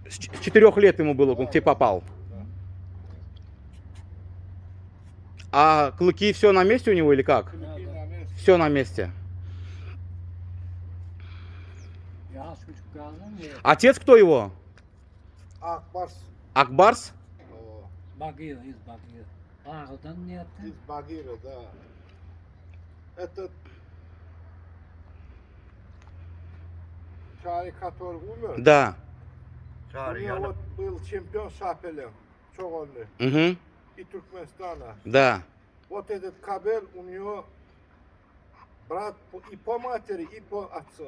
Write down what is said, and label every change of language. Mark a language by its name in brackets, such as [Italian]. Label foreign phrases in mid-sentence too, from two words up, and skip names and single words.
[Russian] С 4 лет ему было, он к тебе попал. А клыки все на месте у него или как? Клыки на месте. Все на месте. Отец кто его? Акбарс. Акбарс? О, Багир, из Багир. [Turkish] Ağrı'dan ne yaptın? [Russian] из Багира, да. Этот Чары, который умер, Да. у него вот был чемпион Шапелев, Чоголли, Угу. и Туркменистана. Да. Вот этот кабель у него брат и по матери, и по отцу.